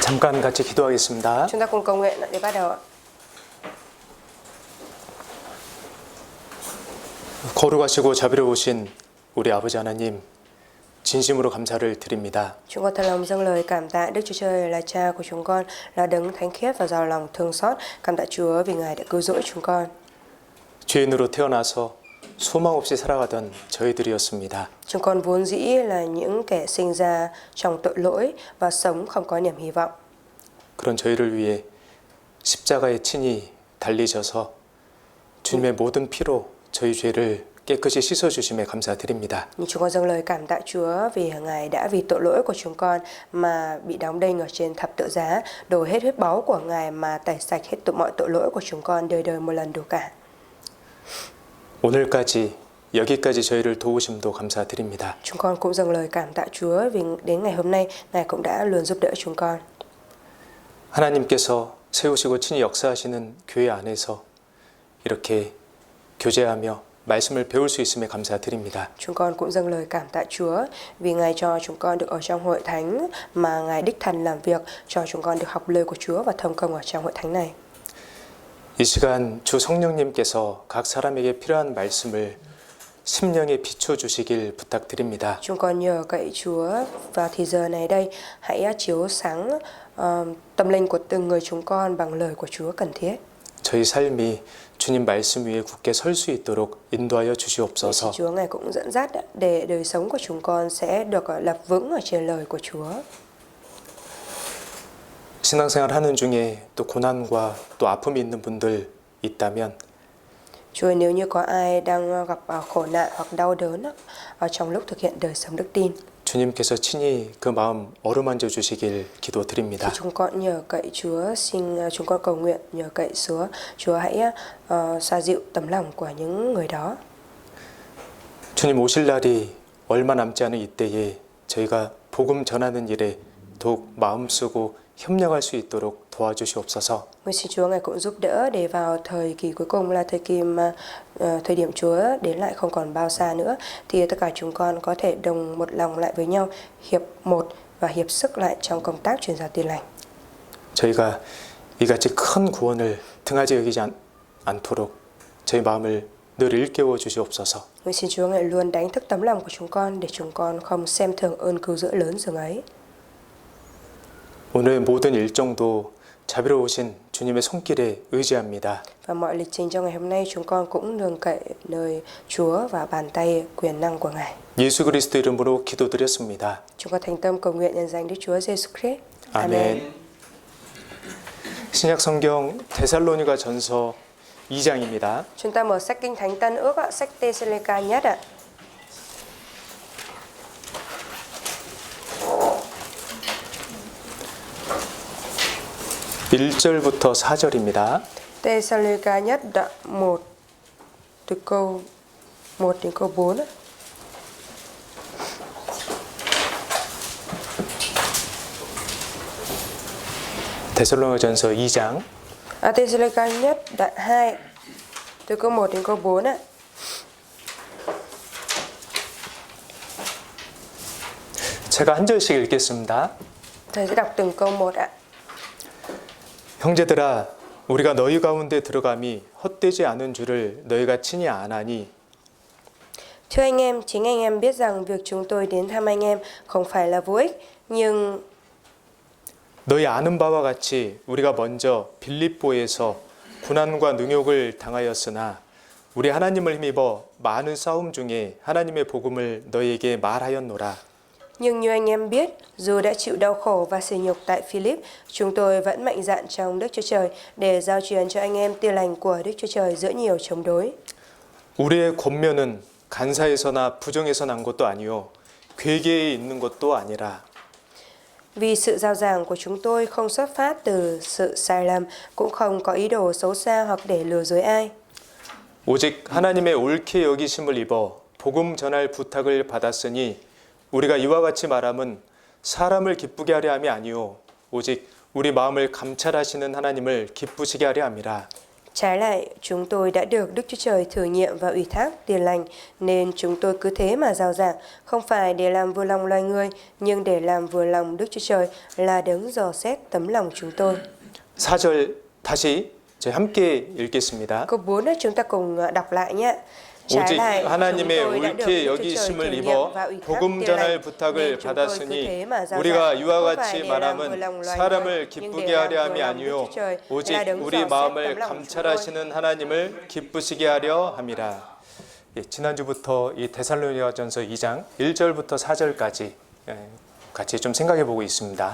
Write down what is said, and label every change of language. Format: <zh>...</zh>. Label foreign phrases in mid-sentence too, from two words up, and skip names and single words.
<ko>잠깐 같이 기도하겠습니다.</ko> <vi>Chúng ta cùng cầu nguyện để bắt đầu ạ.</vi> <ko>거룩하시고 자비로우신 우리 아버지 하나님, 진심으로 감사를 드립니다.</ko> <vi>Chúng con thật lòng dâng lời cảm tạ Đức Chúa Trời là Cha của chúng con, là đấng thánh khiết và giàu lòng thương xót. Cảm tạ Chúa vì Ngài đã cứu rỗi chúng con.</vi> <ko>죄인으로 태어나서 소망 없이 살아가던 저희들이었습니다.</ko> <vi>Chúng con vốn dĩ là những kẻ sinh ra trong tội lỗi và sống không có niềm hy vọng.</vi> <ko>그런 저희를 위해 십자가에 친히 달리셔서 주님의 모든 피로 저희 죄를 깨끗이 씻어주심에 감사드립니다.</ko> <vi>Nhưng chúng con dâng lời cảm tạ Chúa vì Ngài đã vì tội lỗi của chúng con mà bị đóng đinh ở trên thập tự giá, đổ hết huyết báu của Ngài mà tẩy sạch hết mọi tội lỗi của chúng con đời đời một lần đủ cả.</vi> <ko>오늘까지 여기까지 저희를 도우심도 감사드립니다.</ko> <vi>Chúng con cũng dâng lời cảm tạ Chúa vì đến ngày hôm nay Ngài cũng đã luôn giúp đỡ chúng con.</vi> <ko>하나님께서 세우시고 친히 역사하시는 교회 안에서 이렇게 교제하며 말씀을 배울 수 있음에 감사드립니다.</ko> <vi>Chúng con cũng dâng lời cảm tạ Chúa vì Ngài cho chúng con được ở trong hội thánh mà Ngài đích thân làm việc, cho chúng con được học lời của Chúa và thông công ở trong hội thánh này.</vi> <ko>이 시간 주 성령님께서 각 사람에게 필요한 말씀을 심령에 비춰 주시길 부탁드립니다.</ko> <vi>Chúng con nhờ cậy Chúa vào thì giờ này đây, hãy chiếu sáng tâm linh của từng người chúng con bằng lời của Chúa cần thiết.</vi> <ko>저희 삶이 주님 말씀 위에 굳게 설 수 있도록 인도하여 주시옵소서.</ko> <vi>Chúa Ngài cũng dẫn dắt để đời sống của chúng con sẽ được lập vững ở trên lời của Chúa.</vi> <ko>신앙생활 하는 중에 또 고난과 또 아픔이 있는 분들 있다면</ko> <vi>Chúa, nếu như có ai đang gặp khổ nạn hoặc đau đớn ở trong lúc thực hiện đời sống đức tin,</vi> <ko>주님께서 친히 그 마음 어루만져 주시길 기도드립니다.</ko> <vi>thì chúng con nhờ cậy Chúa, xin chúng con cầu nguyện nhờ cậy Chúa hãy xoa dịu tấm lòng của những người đó.</vi> <ko>주님 오실 날이 얼마 남지 않은 이때에 저희가 복음 전하는 일에 더욱 마음 쓰고 협력할 수 있도록 도와주시옵소서.</ko> <vi>Nguyện xin Chúa Ngài cũng giúp đỡ để vào thời kỳ cuối cùng là thời kỳ mà thời điểm Chúa đến lại không còn bao xa nữa, thì tất cả chúng con có thể đồng một lòng lại với nhau, hiệp một và hiệp sức lại trong công tác truyền giáo tin lành.</vi> <ko>저희가 이같이 큰 구원을 등하지 여기지 않도록 저희 마음을 늘 일깨워 주시옵소서.</ko> <vi>Nguyện xin Chúa Ngài luôn đánh thức tấm lòng của chúng con để chúng con không xem thường ơn cứu rỗi lớn dường ấy.</vi> <ko>오늘 모든 일정도 자비로우신 주님의 손길에 의지합니다.</ko> <vi>Và mọi lịch trình trong ngày hôm nay chúng con cũng nương cậy nơi Chúa và bàn tay quyền năng của Ngài.</vi> <ko>예수 그리스도 이름으로 기도드렸습니다.</ko> <vi>Chúng con thành tâm cầu nguyện nhân danh Đức Chúa Giêsu Christ.</vi> <ko>아멘. 신약 성경 데살로니가 전서 2장입니다.</ko> <vi>Chúng ta mở sách Kinh Thánh Tân Ước ạ, sách Tê-sa-lê-ca nhất ạ.</vi> <ko>(1절부터 4절입니다)</ko> <vi>Tê-sa-lê-ca nhất đoạn 1 từ câu 1 đến câu 4 ạ.</vi> <ko>데살로니가전서 2장</ko> <vi>Tê-sa-lê-ca nhất đoạn 2 từ câu 1 đến câu 4 ạ.</vi> <ko>제가 한 절씩 읽겠습니다.</ko> <vi>Thầy sẽ đọc từng câu một ạ.</vi> <ko>형제들아, 우리가 너희 가운데 들어감이 헛되지 않은 줄을 너희가 친히 아나니.</ko> <vi>Thưa anh em, chính anh em biết rằng việc chúng tôi đến thăm anh em không phải là vô ích, nhưng</vi> <ko>너희 아는 바와 같이 우리가 먼저 빌립보에서 고난과 능욕을 당하였으나 우리 하나님을 힘입어 많은 싸움 중에 하나님의 복음을 너희에게 말하였노라.</ko> <vi>Nhưng như anh em biết, dù đã chịu đau khổ và sỉ nhục tại Philip, chúng tôi vẫn mạnh dạn trong Đức Chúa Trời để giao truyền cho anh em tin lành của Đức Chúa Trời giữa nhiều chống đối.</vi> <ko>우리의 권면은 간사에서나 부정에서 난 것도 아니요 괴계에 있는 것도 아니라.</ko> <vi>Vì sự giao giảng của chúng tôi không xuất phát từ sự sai lầm, cũng không có ý đồ xấu xa hoặc để lừa dối ai.</vi> <ko>오직 하나님의 옳게 여기심을 입어 복음 전할 부탁을 받았으니 우리가 이와 같이 말함은 사람을 기쁘게 하려 함이 아니요 오직 우리 마음을 감찰하시는 하나님을 기쁘시게 하려 함이라.</ko> <vi>Trái lại, chúng tôi đã được Đức Chúa Trời thử nghiệm và ủy thác tiền lành, nên chúng tôi cứ thế mà rao giảng, không phải để làm vừa lòng loài người, nhưng để làm vừa lòng Đức Chúa Trời là đấng dò xét tấm lòng chúng tôi.</vi> <ko>4절 다시 저희 함께 읽겠습니다.</ko> <vi>Câu 4 đó chúng ta cùng đọc lại nhé. Trái</vi> <ko>오직</ko> <vi>lại,</vi> <ko>하나님의</ko> <vi>chúng tôi đã được</vi> <ko>옳게</ko> <vi>Đức Chúa Trời</vi> <ko>여기심을</ko> <vi>thử nghiệm</vi> <ko>입어</ko> <vi>và ủy thác</vi> <ko>복음</ko> <vi>tiền</vi> <ko>전할</ko> <vi>lành,</vi> <ko>부탁을</ko> <vi>nên chúng tôi cứ</vi> <ko>받았으니</ko> <vi>thế mà rao</vi> <ko>우리가</ko> <vi>giảng,</vi> <ko>이와</ko> <vi>không phải</vi> <ko>같이</ko> <vi>để làm vừa</vi> <ko>말함은</ko> <vi>lòng loài</vi> <ko>사람을</ko> <vi>người, nhưng</vi> <ko>기쁘게</ko> <vi>để làm</vi> <ko>하려</ko> <vi>vừa</vi> <ko>함이</ko> <vi>lòng Đức</vi> <ko>아니요</ko> <vi>Chúa Trời</vi> <ko>오직</ko> <vi>là đấng</vi> <ko>우리</ko> <vi>dò xét</vi> <ko>마음을</ko> <vi>tấm lòng chúng tôi.</vi> <ko>감찰하시는 하나님을 기쁘시게 하려 함이라. 예, 지난주부터 이 데살로니가전서 2장 1절부터 4절까지 같이 좀 생각해 보고 있습니다.</ko>